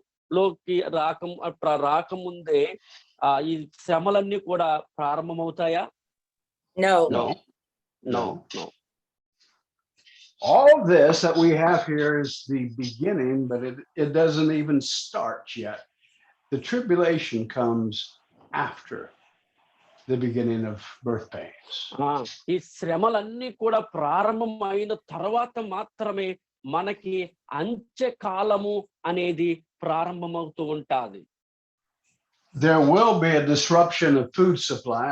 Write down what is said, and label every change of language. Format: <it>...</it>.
<te>అంత్యకాలములోకి రాకముందే ఈ శ్రమలన్నీ కూడా ప్రారంభమవుతాయా?</te> <en>No. No. No. All this that we have here is the beginning, but it doesn't even start yet. The tribulation comes after the beginning of birth pains.</en> <te>ఈ శ్రమలన్నీ కూడా ప్రారంభమైన తర్వాత మాత్రమే మనకి అంత్యకాలము అనేది ప్రారంభమవుతూ ఉంటుంది.</te> <en>There will be a disruption of food supply.</en>